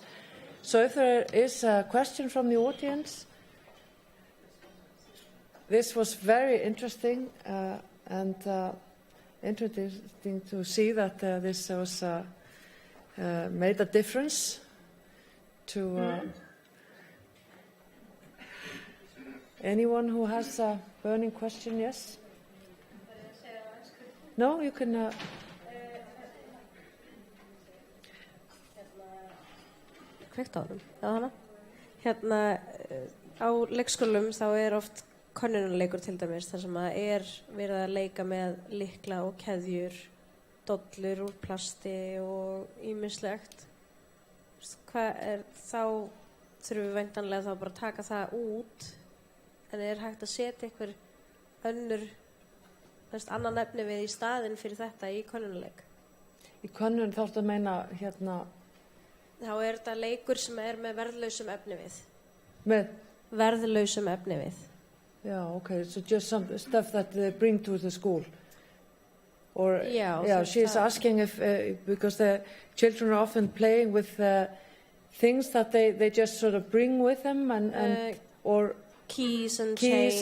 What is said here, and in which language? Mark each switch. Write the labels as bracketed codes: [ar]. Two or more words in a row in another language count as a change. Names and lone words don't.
[en] So if there is a question from the audience, this was very interesting and interesting to see that this was made a difference to anyone who has a burning question. Yes? No, you can. [is] Kveikt á þeim, eða hana? Hérna, á leikskólum þá oft könnunarleikur til dæmis, þar sem verið að leika með lykla og keðjur, dollur úr plasti og ýmislegt. Hvað þá þurfum við væntanlega þá bara að taka það út, en hægt að setja einhver önnur, annan efni við í staðinn fyrir þetta í könnunarleik? Í könnun þá ertu að meina hérna. Þá þetta leikur sem með verðlausum efni við. Með? Verðlausum efni við. [en] Yeah, okay. So just some stuff that they bring to the school. Or yeah, she's asking if because the children are often playing with things that they just sort of bring with them and or keys and chains